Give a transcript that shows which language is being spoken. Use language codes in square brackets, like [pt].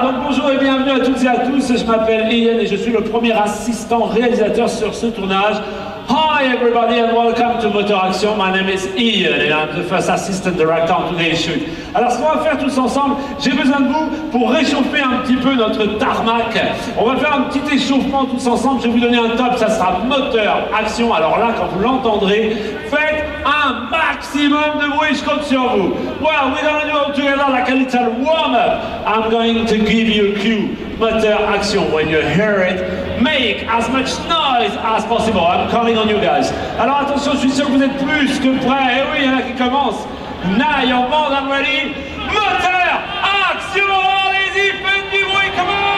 [fr] Donc bonjour et bienvenue à toutes et à tous. Je m'appelle Ian et je suis le premier assistant réalisateur sur ce tournage. [en] Hi everybody and welcome to Motor Action. My name is Ian and I'm the first assistant director on today's shoot. [fr] Alors ce qu'on va faire tous ensemble, j'ai besoin de vous pour réchauffer un petit peu notre tarmac. On va faire un petit échauffement tous ensemble. Je vais vous donner un top, ça sera Moteur Action. Alors là, quand vous l'entendrez, faites un maximum de bruit, je compte sur vous. [en] Well, we're gonna do all together like a little warm-up. I'm going to give you a cue. Moteur Action. When you hear it, make as much noise as possible. I'm calling on you guys. [fr] Alors attention, je suis sûr que vous êtes plus que prêts. Eh oui, il y en a qui commencent. [en] Now you're more than ready. Moteur Action. [fr] Allez-y, faites du bruit, [en] come on.